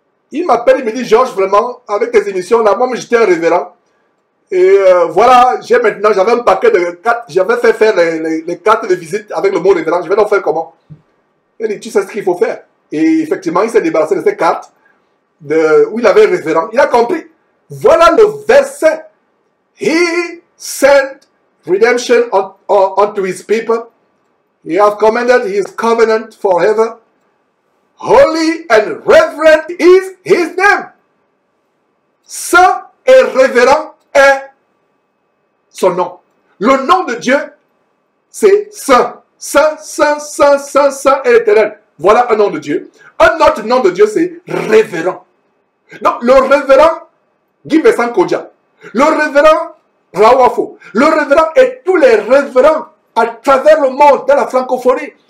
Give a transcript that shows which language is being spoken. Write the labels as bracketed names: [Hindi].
[French] Il m'appelle, il me dit, Georges, vraiment, avec tes émissions, là, moi, j'étais un révérend. Et voilà, j'avais un paquet de cartes, j'avais fait faire les cartes de visite avec le mot révérend. Je vais donc faire comment? Il dit, tu sais ce qu'il faut faire. Et effectivement, il s'est débarrassé de ces cartes où il avait révérend. Il a compris. Voilà le verset. [English] He sent redemption unto his people. He hath commanded his covenant forever. Holy and reverent is his name. [French] Saint et révérend est son nom. Le nom de Dieu, c'est Saint. Saint, Saint, Saint, Saint, Saint et éternel. Voilà un nom de Dieu. Un autre nom de Dieu, c'est révérend. Donc, le révérend Guy Vincent Kodja, le révérend Rawafo, le révérend et tous les révérends à travers le monde, dans la francophonie.